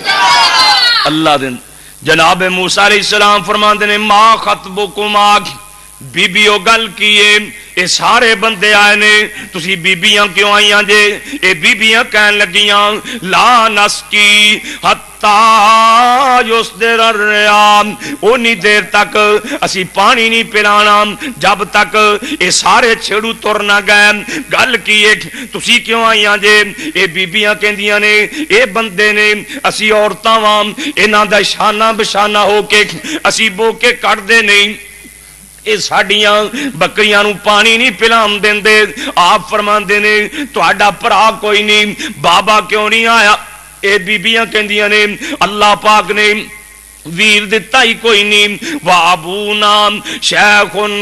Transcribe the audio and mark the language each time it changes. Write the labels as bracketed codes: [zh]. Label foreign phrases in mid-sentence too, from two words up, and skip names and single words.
[pa] اللہ دن جناب موسیٰ علیہ السلام فرماندے نے [ar] ما خطبکما [pa] بیبیو گل کیے اے سارے بندے آئے نے تسی بیبیاں کیوں آئیاں جے اے بیبیاں کہن لگیاں [ar] لا نسکی حتی یصدر الرعاء [pa] اونی دیر تک اسی پانی نہیں پلانا جب تک اے سارے چھڑو تر نہ گئے گل کیے تسی کیوں آئیاں جے اے بیبیاں کہندیاں نے اے بندے نے اسی عورتاں واں انہاں دا شانہ بشانہ ہو کے اسی بو کے کٹ دے نہیں اے ساڈیاں بکریاں نو پانی نہیں پلان دیندے آپ فرماندے نے تہاڈا بھرا کوئی نہیں بابا کیوں نہیں آیا اے بیبیاں کہندیاں نے اللہ پاک نے ویر دتا ہی کوئی نہیں [ar] وابونا شیخ